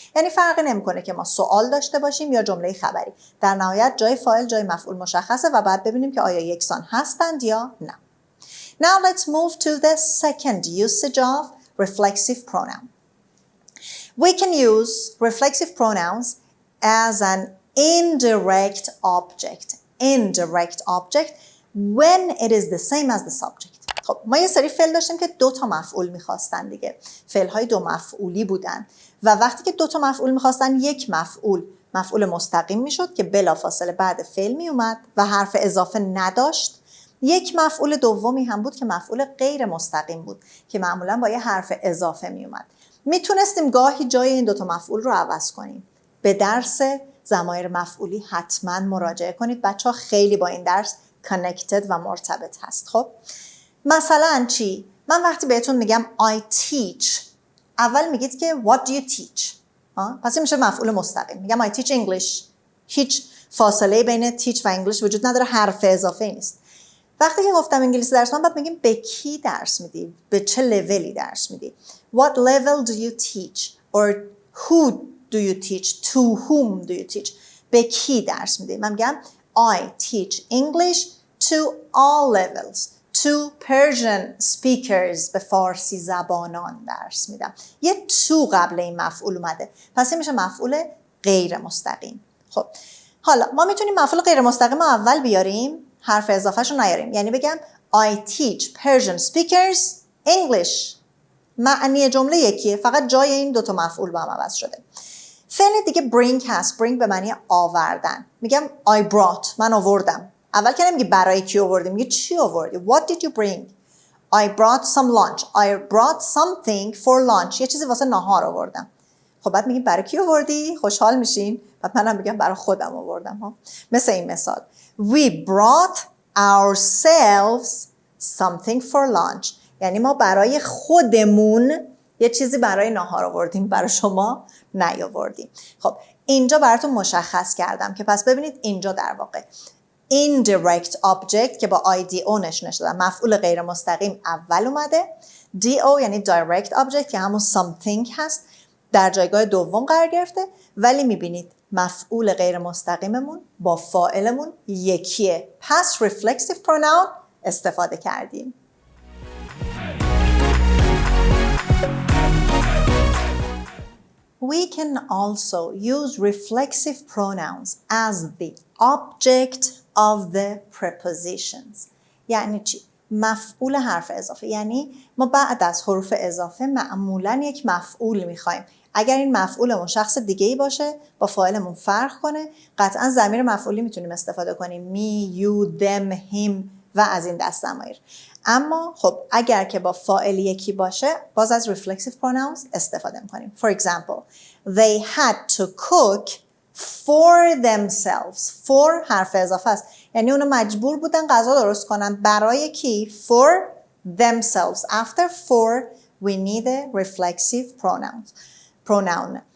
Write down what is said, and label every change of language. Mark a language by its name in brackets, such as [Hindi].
[Persian] یعنی فرقی نمیکنه که ما سوال داشته باشیم یا جمله خبری. در نهایت جای فاعل جای مفعول مشخصه و بعد ببینیم که آیا یکسان هستند یا نه. [English] Now let's move to the second usage of reflexive pronoun. We can use reflexive pronouns as an indirect object. Indirect object when it is the same as the subject. [Persian] خب ما یه سری فعل داشتیم که دو تا مفعول میخواستن دیگه. فعل‌های دو مفعولی بودن و وقتی که دو تا مفعول میخواستن یک مفعول مستقیم میشد که بلافاصله بعد فعل میومد و حرف اضافه نداشت. یک مفعول دومی هم بود که مفعول غیر مستقیم بود که معمولا با یه حرف اضافه میومد. میتونستیم گاهی جای این دو تا مفعول رو عوض کنیم. به درس ضمایر مفعولی حتما مراجعه کنید. بچه‌ها خیلی با این درس connected و مرتبط هست. خب مثلا چی؟ من وقتی بهتون میگم I teach، اول میگید که [English] what do you teach؟ [Persian] پس این میشه مفعول مستقیم. [English] میگم I teach English. [Persian] هیچ فاصله بین teach و English وجود نداره، حرف اضافه نیست. وقتی که گفتم انگلیسی درس من بعد میگیم به کی درس میدی؟ به چه لولی درس میدی؟ [English] What level do you teach? Or who do you teach? To whom do you teach? [Persian] به کی درس میدی؟ من میگم [English] I teach English to all levels. To Persian speakers، [Persian] به فارسی زبانان درس میدم. یه to قبل این مفعول اومده. پس این میشه مفعول غیر مستقیم. خب حالا ما میتونیم مفعول غیر مستقیم رو اول بیاریم، حرف اضافهش رو نیاریم. یعنی بگم [English] I teach Persian speakers English. [Persian] معنی جمله یکیه، فقط جای این دوتا مفعول با هم عوض شده. فعل دیگه bring هست. bring به معنی آوردن. میگم [English] I brought، [Persian] من آوردم. اول که نمیگی برای کی آوردی، میگی چی آوردی. [English] What did you bring? I brought some lunch. I brought something for lunch. [Persian] یه چیزی واسه ناهار آوردم. خب بعد میگیم برای کی آوردی؟ خوشحال میشین. بعد منم میگم برای خودم آوردم ها. مثل این مثال. [English] We brought ourselves something for lunch. [Persian] یعنی ما برای خودمون یه چیزی برای ناهار آوردیم، برای شما نیاوردیم. خب اینجا براتون مشخص کردم که پس ببینید اینجا در واقع indirect object که با ID اونش نشده مفعول غیر مستقیم اول اومده، DO یعنی direct object که همون something هست در جایگاه دوم قرار گرفته، ولی میبینید مفعول غیر مستقیممون با فاعلمون یکیه، پس reflexive pronoun استفاده کردیم. [English] We can also use reflexive pronouns as the object of the prepositions. [Persian] یعنی چی؟ مفعول حرف اضافه. یعنی ما بعد از حروف اضافه معمولاً یک مفعول میخوایم. اگر این مفعولمون شخص دیگه‌ای باشه با فاعلمون فرق کنه، قطعاً ضمیر مفعولی میتونیم استفاده کنیم. me, you, them, him و از این دست ضمایر. اما خب اگر که با فاعل یکی باشه باز از reflexive pronouns استفاده میکنیم. [English] For example, they had to cook for themselves. [Persian] For حرف اضافه است. یعنی اونا مجبور بودن غذا درست کنن برای کی؟ [English] For themselves. After for we need a reflexive pronoun.